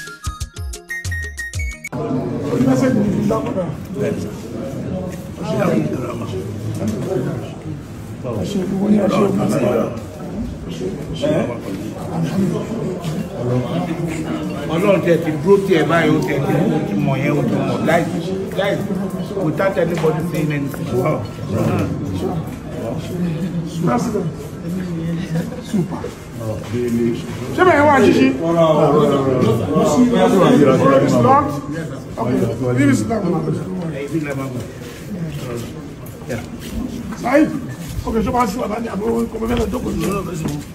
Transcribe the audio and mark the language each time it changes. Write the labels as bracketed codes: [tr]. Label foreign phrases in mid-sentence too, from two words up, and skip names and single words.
[yo] Ọlọ́run tẹ̀ ti dúró tiẹ̀ báyìí ó tẹ̀ ti mọ̀ yẹn ó ti mọ̀ láì [en] without anybody saying anything. Wow. [yo] Super. Ṣé bẹ̀rẹ̀ wá ṣíṣí? [en] It's locked. Okay. Leave it down. Saheed. [yo] Okay, ṣé wàá sí wàá ní àbúrò kò mẹ́fẹ́ lọ jókòó ní ọ̀rọ̀ fẹ́sẹ̀.